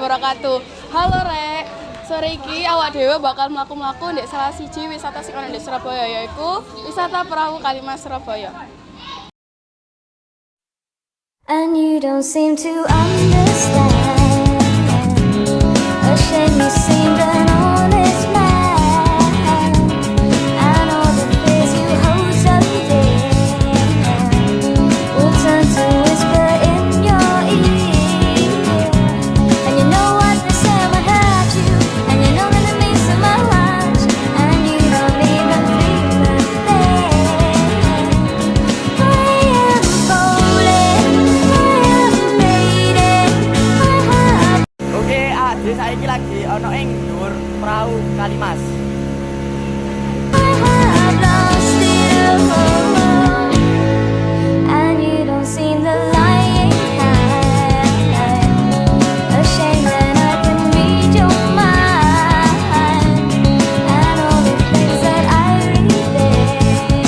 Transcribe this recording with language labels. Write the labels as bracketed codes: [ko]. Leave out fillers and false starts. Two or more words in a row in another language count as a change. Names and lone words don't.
[ar] wabarakatuh. [jv] Halo Rek, sore iki awak dhewe bakal mlaku-mlaku ndek salah siji wisata sing ana ndek Surabaya yaiku wisata Perahu Kalimas Surabaya. [en] And you don't seem to understand. A shame you seemed an honest man. And all the fears you hold so dear will turn to whisper in your ear. And you know what they say will hurt you, and you know that it means so much, and you don't even feel a thing. I am falling, I am fading, I have. [jv] Oke, Ade saiki lagi ono ing dhuwur Perahu Kalimas. [en] I've lost it all, and you don't seem the lying kind. A shame that I can read your mind, and all the things that I read there.